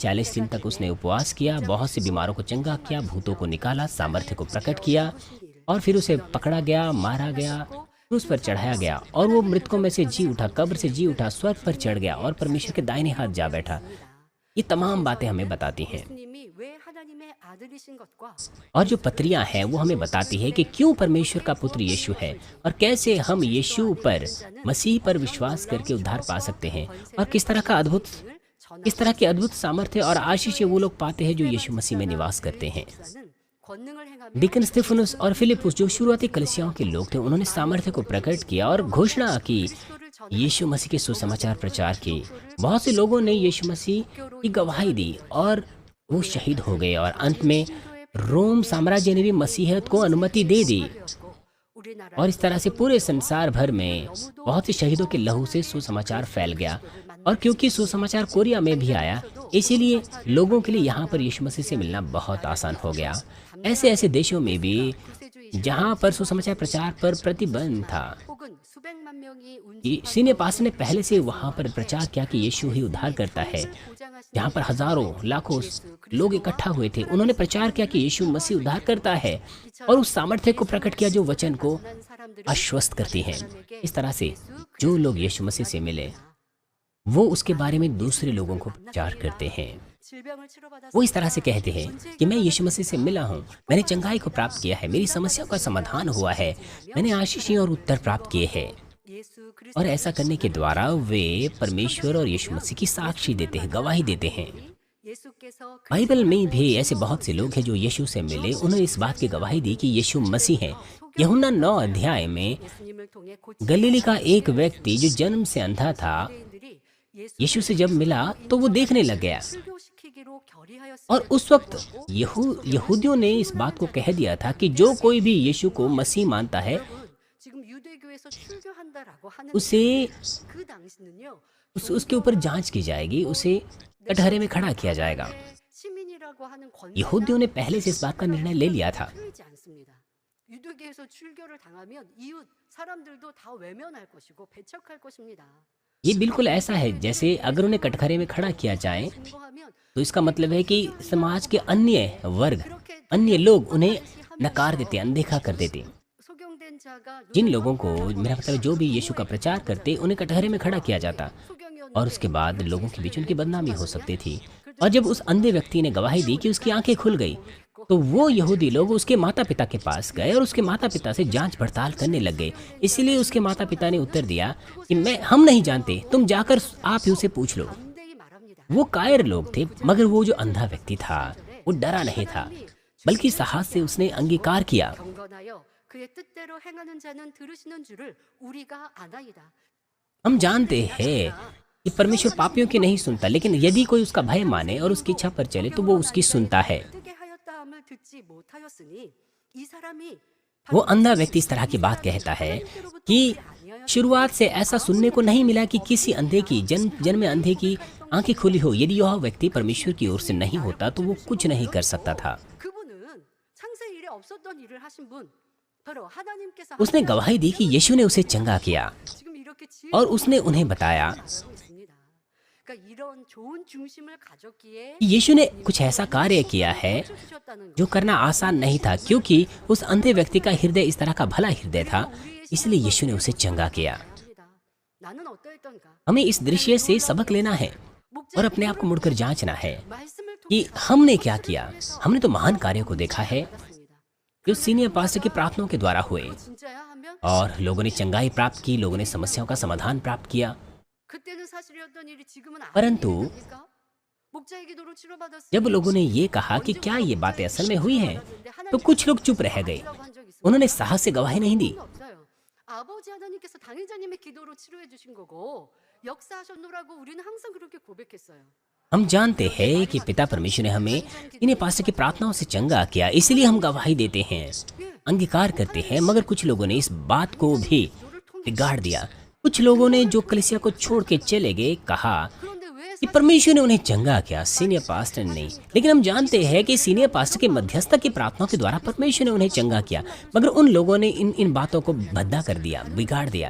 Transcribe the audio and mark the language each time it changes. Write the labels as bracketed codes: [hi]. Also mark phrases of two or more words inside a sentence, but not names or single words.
[hi] 40 दिन तक उसने उपवास किया, बहुत से बीमारों को चंगा किया, भूतों को निकाला, सामर्थ्य को प्रकट किया और फिर उसे पकड़ा गया, मारा गया, क्रूस पर चढ़ाया गया और वो मृतकों में से जी उठा, कब्र से जी उठा, स्वर्ग पर चढ़ गया और परमेश्वर के दाहिने हाथ जा बैठा। ये तमाम बातें हमें बताती हैं [ko] 예수님이 왜 하나님의 आदर이신 것과 [hi] और जो पत्रियां हैं वो हमें बताती है कि क्यों परमेश्वर का पुत्र यीशु है और कैसे हम यीशु पर, मसीह पर विश्वास करके उद्धार पा सकते हैं और किस तरह की अद्भुत सामर्थ्य और आशीष वो लोग पाते हैं जो यीशु मसीह में निवास करते हैं। [ko] 권능을 행하며 [hi] डिकन स्टेफनुस और फिलिपुस जो शुरुआती कलीसियाओं के लोग थे, उन्होंने सामर्थ्य को प्रकट किया और घोषणा की, यीशु मसीह के सुसमाचार प्रचार की। बहुत से लोगों ने यीशु मसीह की गवाही दी और वो शहीद हो गए और अंत में रोम साम्राज्य ने भी मसीहत को अनुमति दे दी [ko] 우리나라 [hi] और इस तरह से पूरे संसार भर में बहुत से शहीदों के लहू से सुसमाचार फैल गया। और क्योंकि सुसमाचार कोरिया में भी आया, इसीलिए लोगों के लिए यहाँ पर यीशु मसीह से मिलना बहुत आसान हो गया। ऐसे ऐसे देशों में भी जहाँ पर सुसमाचार प्रचार पर प्रतिबंध था, [ko] 혹은 수백만 명이 [hi] सीने पास ने पहले से वहाँ पर प्रचार किया कि यीशु ही उद्धार करता है। जहाँ पर हजारों लाखों लोग इकट्ठा हुए थे, उन्होंने प्रचार किया कि यीशु मसीह उद्धार करता है और उस सामर्थ्य को प्रकट किया जो वचन को आश्वस्त करती है। इस तरह से जो लोग यीशु मसीह से मिले वो उसके बारे में दूसरे लोगों को प्रचार करते हैं। [ko] 질병을 치료받아서 [hi] वो इस तरह से कहते हैं कि मैं यीशु मसीह से मिला हूँ, मैंने चंगाई को प्राप्त किया है, मेरी समस्याओं का समाधान हुआ है, मैंने आशीषें और उत्तर प्राप्त किए हैं। [ko] 예수 그리스도 [hi] और ऐसा करने के द्वारा वे परमेश्वर और यीशु मसीह की साक्षी देते हैं, गवाही देते हैं। [ko] 예수께서 [hi] बाइबल में भी ऐसे बहुत से लोग हैं जो यीशु से मिले, उन्होंने इस बात की गवाही दी कि यीशु मसीह है। यूहन्ना 9 अध्याय में [ko] 예수님을 통해 고친 [hi] गलीली का एक व्यक्ति जो जन्म से अंधा था, [ko] 유대인들이 예수 [hi] यीशु से जब मिला तो वो देखने लग गया [ko] 출교시키기로 결의하였습니다. [hi] और उस वक्त यहूदियों ने इस बात को कह दिया था कि जो कोई भी यीशु को मसीह मानता है [ko] 지금 유대교에서 출교한다라고 하는 [hi] उसे [ko] 그 당시는요. [hi] उसके ऊपर जांच की जाएगी, उसे कटहरे में खड़ा किया जाएगा। [ko] 시민이라고 하는 [hi] यहूदियों ने पहले से इस बात का निर्णय ले लिया था। [ko] 틀리지 않습니다. 유대교에서 출교를 당하면 이웃 사람들도 다 외면할 것이고 배척할 것입니다. [hi] ये बिल्कुल ऐसा है जैसे अगर उन्हें कटघरे में खड़ा किया जाए [ko] 증거하면 [hi] तो इसका मतलब है कि समाज के अन्य वर्ग, [ko] 그렇게 [hi] अन्य लोग उन्हें नकार देते, अनदेखा कर देते। [ko] 소경된 जा가 [hi] जिन लोगों को, मेरा मतलब जो भी यीशु का प्रचार करते, उन्हें कटघरे में खड़ा किया जाता [ko] 소경이었는데 [hi] और उसके बाद लोगों के बीच उनकी बदनामी हो सकती थी। और जब उस अंधे व्यक्ति ने गवाही दी कि उसकी आंखें खुल गई तो वो यहूदी लोग उसके माता पिता के पास गए और उसके माता पिता से जांच पड़ताल करने लग गए। इसलिए उसके माता पिता ने उत्तर दिया कि हम नहीं जानते, तुम जाकर आप ही उसे पूछ लो। [ko] 담대히 말합니다. [hi] वो कायर लोग थे, मगर वो जो अंधा व्यक्ति था वो डरा नहीं था, बल्कि साहस से उसने अंगीकार किया। [ko] 경건하여 그의 뜻대로 행하는 자는 들으시는 줄을 우리가 아나이다. [hi] हम जानते हैं कि परमेश्वर पापियों की नहीं सुनता, लेकिन यदि कोई उसका भय माने और उसकी इच्छा पर चले तो वो उसकी सुनता है। [ko] 어떻게 하였다함을 듣지 못하였으니 이 사람이 [hi] वो अंधा व्यक्ति इस तरह की बात कहता है कि शुरुआत से ऐसा सुनने को नहीं मिला कि किसी अंधे की जन्म में अंधे की आंखें खुली हो। यदि यह व्यक्ति परमेश्वर की ओर से नहीं होता तो वो कुछ नहीं कर सकता था। [ko] 그분은 창세 일에 없었던 일을 하신 분 바로 하나님께서 [hi] उसने गवाही दी कि यीशु ने उसे चंगा किया [ko] 지금 이렇게 [hi] और उसने उन्हें बताया [ko] 있습니다. 그러니까 이런 좋은 중심을 가졌기에 [hi] कि यीशु ने कुछ ऐसा कार्य किया है [ko] 주셨다는 [hi] जो करना आसान नहीं था, क्योंकि उस अंधे व्यक्ति का हृदय इस तरह का भला हृदय था, इसलिए यीशु ने उसे चंगा किया। [ko] 겁니다. 나는 어떠했던가? [hi] हमें इस दृश्य से सबक लेना है और अपने आप को मुड़कर जांचना है [ko] 말씀을 [hi] कि हमने क्या किया। हमने तो महान कार्यों को देखा है [ko] 통했습니다. [hi] जो [en] senior pastor [hi] की प्रार्थनाओं के द्वारा हुए [ko] 진짜야 하면 [hi] और लोगों ने चंगाई प्राप्त की, लोगों ने समस्याओं का समाधान प्राप्त किया। [ko] 그때는 사실이었던 일이 지금은 [hi] परंतु [ko] 아닙니까? 목자의 기도로 치료받았을 [hi] जब लोगों ने ये कहा कि क्या ये बातें असल में हुई हैं, तो कुछ लोग चुप रह गए। उन्होंने साहस से गवाही नहीं दी। [ko] 없어요. 아버지 하나님께서 당회자님의 기도로 치료해 주신 거고 역사하셨노라고 우리는 항상 그렇게 고백했어요. [hi] हम जानते हैं कि पिता परमेश्वर ने हमें इन्हें पास्टर की प्रार्थनाओं से चंगा किया, इसलिए हम गवाही देते हैं, अंगीकार करते हैं। मगर कुछ लोगों ने इस बात को भी बिगाड़ दिया। कुछ लोगों ने जो कलीसिया को छोड़ के चले गए कहा [ko] 그런데 왜 [hi] कि परमेश्वर ने उन्हें चंगा किया, [en] senior pastor [hi] ने नहीं। लेकिन हम जानते हैं कि [en] senior pastor [hi] के मध्यस्थता की प्रार्थनाओं के द्वारा परमेश्वर ने उन्हें चंगा किया, मगर उन लोगों ने इन बातों को भद्दा कर दिया, बिगाड़ दिया।